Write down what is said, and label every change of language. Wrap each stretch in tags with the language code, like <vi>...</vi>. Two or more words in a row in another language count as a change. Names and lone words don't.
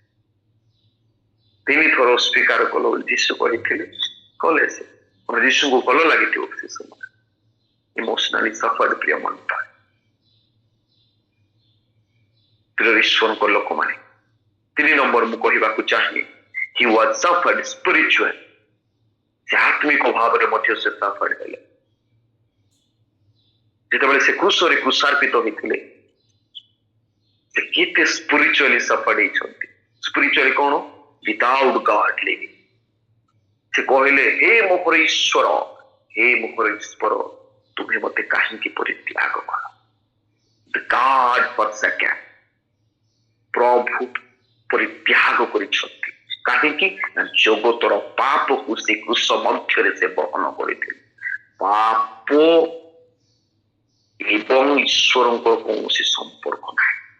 <or>3 ଥର ସ୍ୱୀକାର କଲ ବୋଲି ଯୀଶୁ କହିଥିଲେ, କଲେ ସେ। ଯୀଶୁଙ୍କୁ ଭଲ ଲାଗିଥିବ ସେ ସମୟ।</or> <en>emotionally suffered.</en> <or>ପ୍ରିୟ ମନ୍ତ୍ର, ପ୍ରିୟ ଈଶ୍ୱରଙ୍କ ଲୋକମାନେ, 3 ନମ୍ବର ମୁଁ କହିବାକୁ ଚାହେଁ,</or> <en>he was suffered spiritual.</en> <or>ସେ ଆତ୍ମିକ ଭାବରେ ମଧ୍ୟ ସେ ସଫର୍ଡ ହେଲେ। ଯେତେବେଳେ ସେ କ୍ରୁଶରେ କ୍ରୁଶାର୍ପିତ ହୋଇଥିଲେ, ସେ କେତେ</or> <en>spiritually suffered</en> <or>ହେଇଛନ୍ତି। ସ୍ପିରିଚୁଆଲି କଣ?</or> <en>without God living.</en> <or>ସେ କହିଲେ, ହେ ମୋର ଈଶ୍ୱର, ହେ ମୋର ଈଶ୍ୱର, ତୁମେ ମତେ କାହିଁକି ପରିତ୍ୟାଗ କର?</or> <en>The God forsaken,</en> <or>ପ୍ରଭୁ ପରିତ୍ୟାଗ କରିଛନ୍ତି। କାହିଁକି ନା ଜଗତର ପାପକୁ ସେ କ୍ରୁଶ ମଧ୍ୟରେ ସେ ବହନ କରିଥିଲେ। ପାପ ଏବଂ ଈଶ୍ୱରଙ୍କ କୌଣସି ସମ୍ପର୍କ ନାହିଁ।</or>